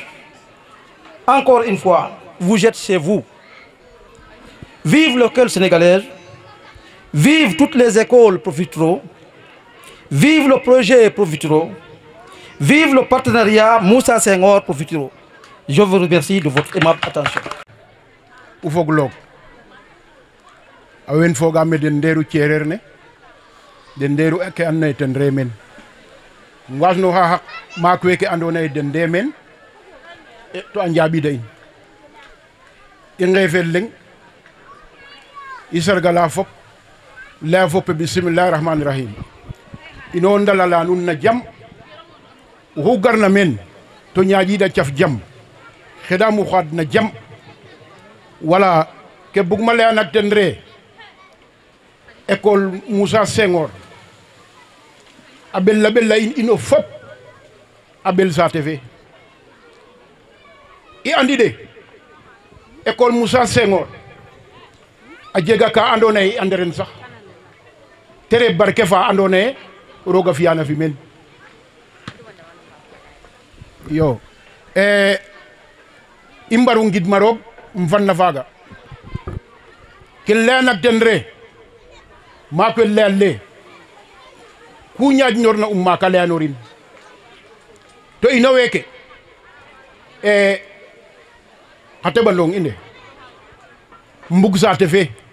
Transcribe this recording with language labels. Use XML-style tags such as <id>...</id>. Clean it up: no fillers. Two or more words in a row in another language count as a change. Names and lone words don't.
<fr>Encore une fois, vous êtes chez vous. Vive l'école sénégalaise, vive toutes les écoles Profituro, vive le projet Profituro, vive le partenariat Moussa Senghor Profituro. Je vous remercie de votre aimable attention.</fr> <srr>Ufoglog awen fogame den nderu cerer ne den nderu ke anna ten remen wasno ha maak weke andona den demen e to anjabi day e ngefel leng isargala fop la fop</srr> <ar>bismillahir rahmanir rahim</ar> <srr>ino ndalala nun na jam hu garna men to ñaaji da ciaf jam xedamu xad na jam wala ke bugma le anak ten re école Moussa Senghor abel la bella ino fop abel sa TV i andi de école Moussa Senghor a jega ka andona ye anderen sax tere barke fa andona ye roga fiyana fi men yo i mbaru ngidma roog mfanna faga ken leyanak ten re maako leyale ku ñaaj ñorna maaka leyanorin to ino weke xa teɓandong ine mbug saate fe</srr>